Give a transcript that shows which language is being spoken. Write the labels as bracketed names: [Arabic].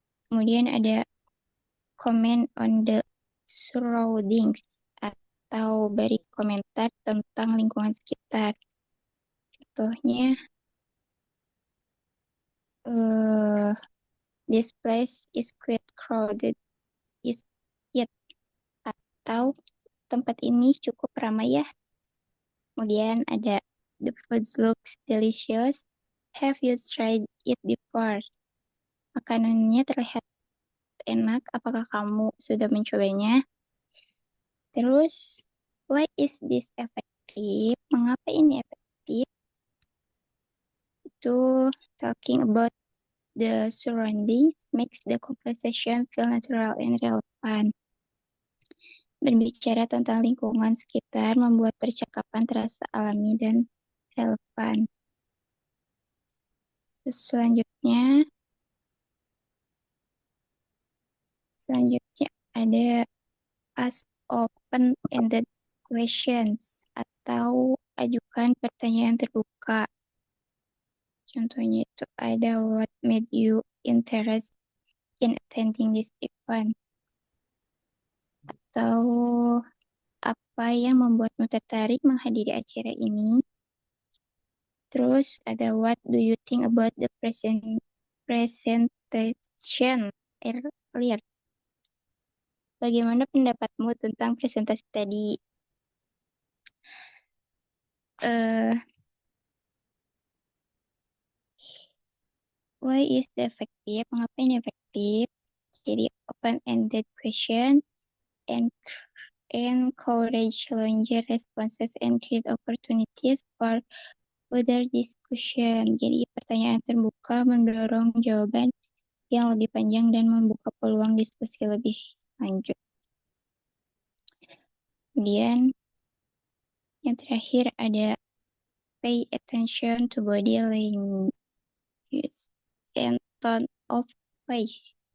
[Indonesian] Kemudian ada [English] comment on the surroundings [Indonesian] atau beri komentar tentang lingkungan sekitar. Contohnya, [English] this place is quite crowded, is it? [Indonesian] Atau tempat ini cukup ramai ya. Kemudian ada [English] the food looks delicious. Have you tried it before? [Indonesian] Makanannya terlihat enak. Apakah kamu sudah mencobanya? Terus, [English] why is this effective? [Indonesian] Mengapa ini efektif? Itu [English] talking about the surroundings makes the conversation feel natural and relevant. [Indonesian] Berbicara tentang lingkungan sekitar membuat percakapan terasa alami dan relevan. Selanjutnya ada [English] ask open-ended questions [Indonesian] atau ajukan pertanyaan terbuka. Contohnya itu ada [English] what made you interested in attending this event? [Indonesian] Atau apa yang membuatmu tertarik menghadiri acara ini? Terus ada [English] what do you think about the presentation earlier? [Indonesian] Bagaimana pendapatmu tentang presentasi tadi? [English] Why is the effective? [Indonesian] Mengapa ini efektif? Jadi [English] open-ended question and encourage longer responses and create opportunities for further discussion. [Indonesian] Jadi pertanyaan terbuka mendorong jawaban yang lebih panjang dan membuka peluang diskusi lebih lanjut. Kemudian yang terakhir ada [English] pay attention to body language and tone of voice.